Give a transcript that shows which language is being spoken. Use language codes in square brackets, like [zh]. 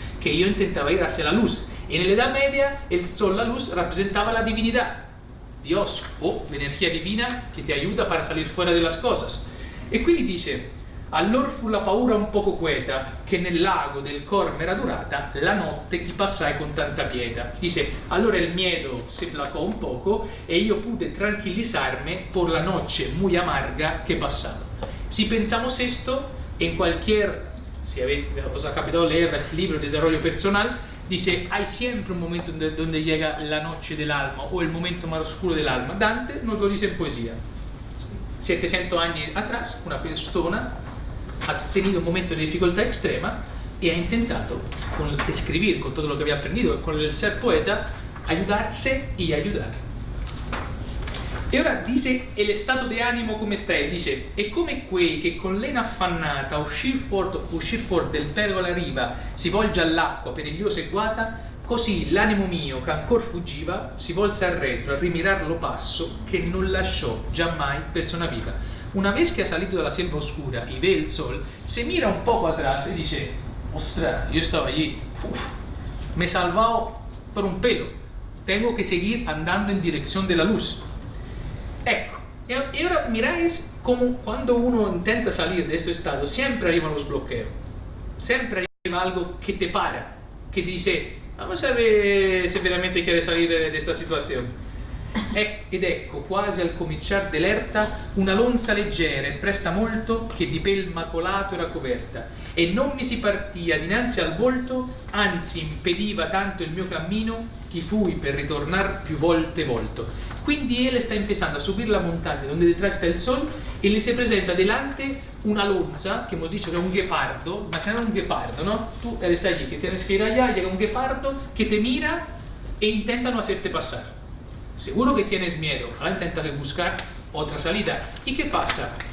[es] Que yo intentaba ir hacia la luz. En la Edad Media el sol, la luz, representaba la divinidad, Dios o [it] l'energia divina che ti aiuta [es] para salir fuera de las cosas. [it] E quindi dice, allor fu la paura un poco queta, che nel lago del cor m'era durata, la notte che passai con tanta pietà. [es] Dice, allora el miedo se placó un poco e io pude tranquilizarme por la noche muy amarga que pasaba. Si pensamos esto, en si os ha capitado leer el libro Desarrollo Personal, dice, hay siempre un momento donde llega la noche del alma o el momento más oscuro del alma. Dante nos lo dice en poesía. 700 años atrás, una persona ha tenido un momento de dificultad extrema y ha intentado escribir con todo lo que había aprendido, con el ser poeta, ayudarse y ayudar. [it] E ora dice il stato di animo come sta, dice, e come quei che con lena affannata uscir fuor del pergo alla riva si volge all'acqua perigliosa e guata, così l'animo mio che ancor fuggiva si volse al retro a rimirar lo passo che non lasciò giammai persona viva. [es] Una vez que ha salido de la selva oscura y ve el sol, se mira un poco atrás y dice, ostras, yo estaba allí, me he salvado por un pelo, tengo que seguir andando en dirección de la luz. Ecco, y ahora miráis cómo cuando uno intenta salir de este estado, siempre arriban los bloqueos, siempre arriva algo que te para, que te dice, vamos a ver [it] se veramente quieres [es] salir de esta situación. [it] Ed ecco, quasi al cominciar dell'erta, una lonza leggera e presta molto che di pel macolato era coperta, e non mi si partia dinanzi al volto, anzi impediva tanto il mio cammino, che fui per ritornar più volte volto. [es] Quindi él está empezando a subir la montaña donde detrás está el sol y le se presenta delante una lonza, que hemos dicho que es un guepardo. Imagínate un guepardo, ¿no? Tú eres allí, que tienes que ir allá, llega un guepardo que te mira e intenta no hacerte pasar. Seguro que tienes miedo, ahora intenta buscar otra salida. ¿Y qué pasa?